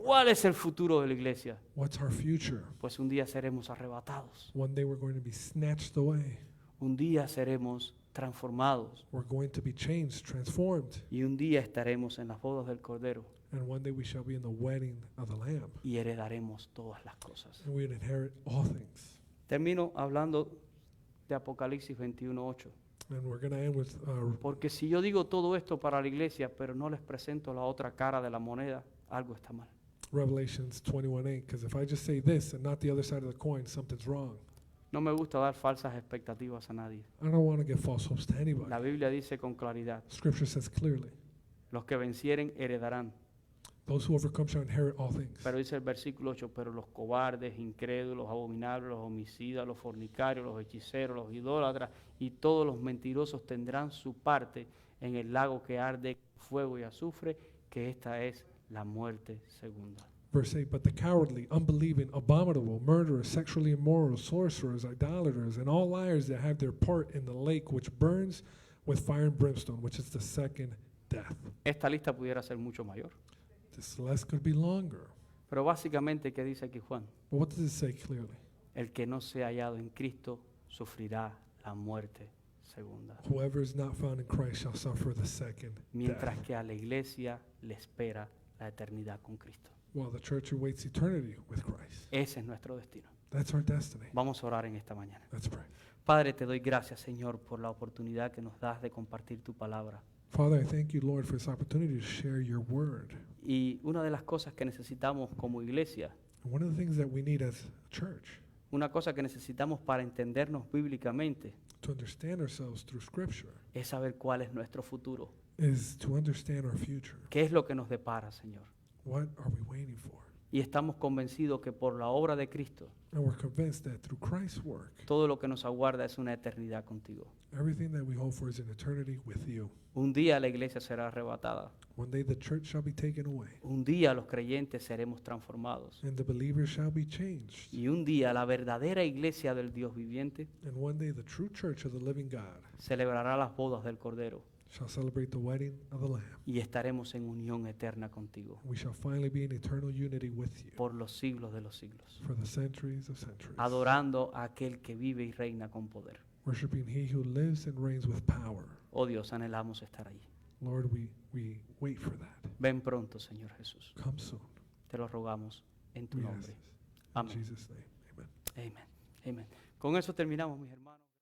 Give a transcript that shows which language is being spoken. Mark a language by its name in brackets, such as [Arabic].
[Spanish] ¿Cuál es el futuro de la iglesia? [English] What's our future? [Spanish] Pues un día seremos arrebatados. [English] One day we're going to be snatched away. [Spanish] Un día seremos transformados. [English] We're going to be changed, transformed. [Spanish] Y un día estaremos en las bodas del Cordero [English] And one day we shall be in the wedding of the Lamb. [Spanish] y heredaremos todas las cosas. [English] And we would inherit all things. [Spanish] Termino hablando de Apocalipsis 21:8. [English] And we're going to end with [Spanish] Porque si yo digo todo esto para la iglesia, pero no les presento la otra cara de la moneda, algo está mal. [English] Revelations 21:8. Because if I just say this and not the other side of the coin, something's wrong. [Spanish] No me gusta dar falsas expectativas a nadie. [English] I don't want to give false hopes to anybody. [Spanish] La Biblia dice con claridad, [English] Scripture says clearly, [Spanish] los que vencieren heredarán. [English] Those who overcome shall inherit all things. [Spanish] Pero dice el versículo 8, pero los cobardes, incrédulos, los abominables, los homicidas, los fornicarios, los hechiceros, los idólatras y todos los mentirosos tendrán su parte en el lago que arde fuego y azufre, que esta es la muerte segunda. [English] Verse 8, but the cowardly, unbelieving, abominable, murderers, sexually immoral, sorcerers, idolaters, and all liars that have their part in the lake which burns with fire and brimstone, which is the second death. [Spanish] Esta lista pudiera ser mucho mayor. [English] This list could be longer. [Spanish] Pero básicamente, ¿qué dice aquí Juan? [English] But what does it say clearly? [Spanish] El que no sea hallado en Cristo sufrirá la muerte segunda. [English] Whoever is not found in Christ shall suffer the second [Spanish] Mientras [English] death, [Spanish] que a la iglesia le espera la eternidad con Cristo. [English] while the church awaits eternity with Christ. [Spanish] Ese es nuestro destino. [English] That's our destiny. [Spanish] Vamos a orar en esta mañana. [English] Let's pray. [Spanish] Padre, te doy gracias, Señor, por la oportunidad que nos das de compartir tu palabra. [English] Father, I thank you, Lord, for this opportunity to share your word. [Spanish] Y una de las cosas que necesitamos como iglesia, [English] And one of the things that we need as a church [Spanish] una cosa que necesitamos para entendernos bíblicamente, [English] to understand ourselves through Scripture [Spanish] es saber cuál es nuestro futuro. [English] is to understand our future. [Spanish] ¿Qué es lo que nos depara, Señor? [English] What are we waiting for? [Spanish] Y estamos convencidos que por la obra de Cristo, [English] And we're convinced that through Christ's work, [Spanish] todo lo que nos aguarda es una eternidad contigo. [English] everything that we hope for is an eternity with you. [Spanish] Un día la iglesia será arrebatada. [English] One day the church shall be taken away, [Spanish] Un día los creyentes seremos transformados. [English] and the believers shall be changed. [Spanish] Y un día la verdadera iglesia del Dios viviente [English] And one day the true church of the living God [Spanish] celebrará las bodas del Cordero [English] shall celebrate the wedding of the Lamb. [Spanish] y estaremos en unión eterna contigo [English] We shall finally be in eternal unity with you [Spanish] por los siglos de los siglos, [English] for the centuries of centuries, [Spanish] adorando a aquel que vive y reina con poder. [English] worshiping He who lives and reigns with power. [Spanish] Oh Dios, anhelamos estar allí. [English] Lord, we wait for that. [Spanish] Ven pronto, Señor Jesús. [English] Come soon. [Spanish] Te lo rogamos en tu [English] We ask [Spanish] nombre. [English] this. In [Spanish] Amén. [English] Jesus' name, amen. [Spanish] Amén. Amén. Con eso terminamos, mis hermanos.